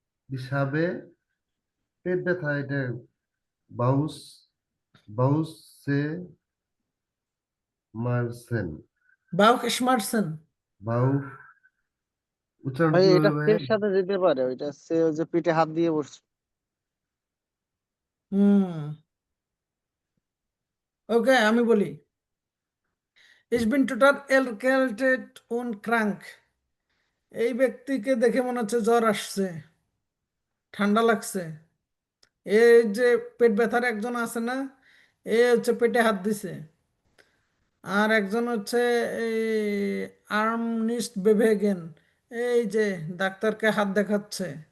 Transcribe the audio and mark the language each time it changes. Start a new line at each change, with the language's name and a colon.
Bangla: হিসাবে পেট ব্যথা, এটা বাউস, বাউস সে মারসেন, বাউক স্মার্টসেন। বাউ, উচ্চারণ ভাই কিভাবে এটা ভাই? সের সাথে যেতে পারে, ওইটা সে ওই যে পিঠে হাত দিয়ে বসছে। হুম, ওকে, আমি বলি,
German: Ich bin total erkältet und krank.
Bangla: এই ব্যক্তিকে দেখে মনে হচ্ছে জ্বর আসছে, ঠান্ডা লাগছে। এই যে পেট ব্যথার একজন আছে না, এ হচ্ছে পেটে হাত দিছে, আর একজন হচ্ছে এই আর্মনিস্ট বেভেগেন, এই যে ডাক্তারকে হাত দেখাচ্ছে।